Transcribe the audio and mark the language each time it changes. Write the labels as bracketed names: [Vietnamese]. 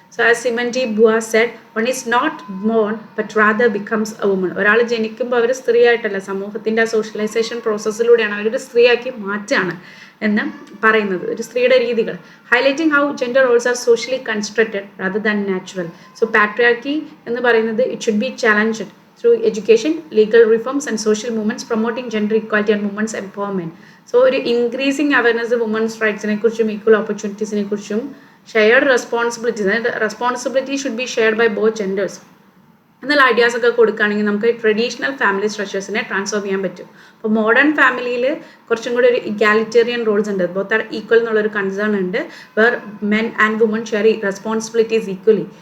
[English] So as Simone de Beauvoir said, one is not born but rather becomes a woman. [Malayalam] ഒരാൾ ജനിക്കുമ്പോൾ അവർ സ്ത്രീയായിട്ടല്ല, സമൂഹത്തിൻ്റെ ആ socialisation പ്രോസസ്സിലൂടെയാണ് അവരൊരു സ്ത്രീയാക്കി മാറ്റുകയാണ് എന്ന് പറയുന്നത്. [English] ഒരു സ്ത്രീയുടെ രീതികൾ highlighting how gender roles are socially constructed rather than natural. So patriarchy എന്ന് പറയുന്നത് it should be challenged through education, legal reforms and social movements promoting gender equality and women's empowerment. [Malayalam] So ഒരു increasing awareness women's rights നെ കുറിച്ചും equal opportunities നെ കുറിച്ചും shared responsibility should be shared by both genders എന്നുള്ള ideas ഒക്കെ കൊടുക്കുകയാണെങ്കിൽ നമുക്ക് traditional family സ്ട്രക്ചേഴ്സിനെ transform ചെയ്യാൻ പറ്റും. അപ്പോൾ മോഡേൺ ഫാമിലിയിൽ കുറച്ചും കൂടി ഒരു ഇഗാലിറ്റേറിയൻ റോൾസ് ഉണ്ട്, ബോത്ത് ആർ ഈക്വൽ എന്നുള്ളൊരു കൺസേൺ ഉണ്ട്, where men and woman share responsibilities equally.